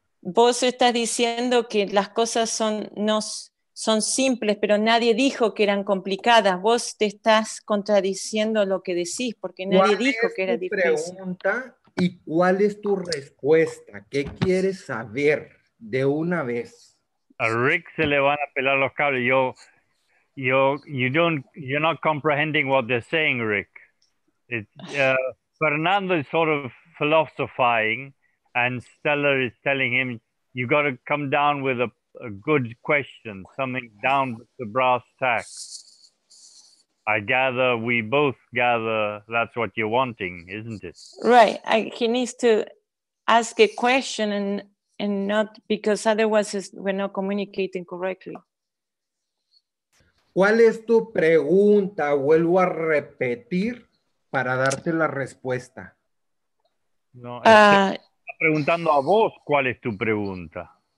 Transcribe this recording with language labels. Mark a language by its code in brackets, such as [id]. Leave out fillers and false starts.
[es] Vos estás diciendo que las cosas son simples, pero nadie dijo que eran complicadas. Vos te estás contradiciendo lo que decís, porque nadie dijo que era difícil. ¿Cuál es tu pregunta y cuál es tu respuesta? ¿Qué quieres saber de una vez? A Rick se le van a pelar los cables. [en] You're not comprehending what they're saying, Rick. Fernando is sort of philosophizing, and Stella is telling him, you got to come down with a good question, something down with the brass tacks. We both gather that's what you're wanting, isn't it? Right. He needs to ask a question and not, because otherwise we're not communicating correctly. [es] ¿Cuál es tu pregunta? Vuelvo a repetir para darte la respuesta. No, Ah, está preguntando a vos cuál es tu pregunta.